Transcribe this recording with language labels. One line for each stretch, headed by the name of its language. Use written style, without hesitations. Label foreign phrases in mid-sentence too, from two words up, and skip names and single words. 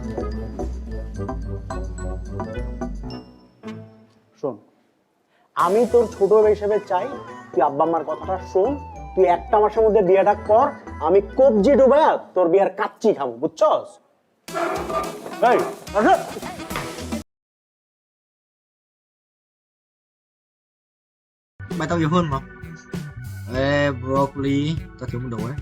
Bangla: শোন, আমি তোর ছোট হিসেবে চাই তুই আব্বা আম্মার কথাটা শোন, তুই একটা মাসের মধ্যে বিয়েটা কর, আমি কবজি ডুবায়া তোর বিয়ার কাচ্চি খাবো, বুঝছস? এই আসো।
Vietnamese: Mày tao nhiều hơn mà. Ê, broccoli, tao thiếu một đồ đấy.